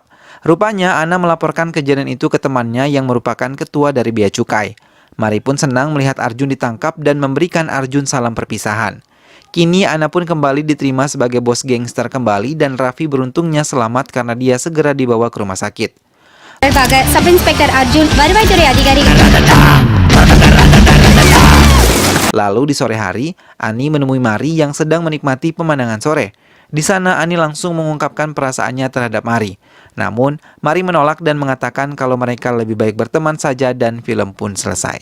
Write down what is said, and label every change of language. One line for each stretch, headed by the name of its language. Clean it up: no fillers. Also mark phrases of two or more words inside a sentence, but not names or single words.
Indonesian: Rupanya Ana melaporkan kejadian itu ke temannya yang merupakan ketua dari Bea Cukai. Mari pun senang melihat Arjun ditangkap dan memberikan Arjun salam perpisahan. Kini Ana pun kembali diterima sebagai bos gangster kembali dan Raffi beruntungnya selamat karena dia segera dibawa ke rumah sakit.
English: Sub Inspector
Tamil: Arjun, வருவாய்த்துறை அதிகாரி.
Indonesian: Lalu di sore hari, Ani menemui Mari yang sedang menikmati pemandangan sore. Di sana Ani langsung mengungkapkan perasaannya terhadap Mari. Namun, Mari menolak dan mengatakan kalau mereka lebih baik berteman saja dan film pun selesai.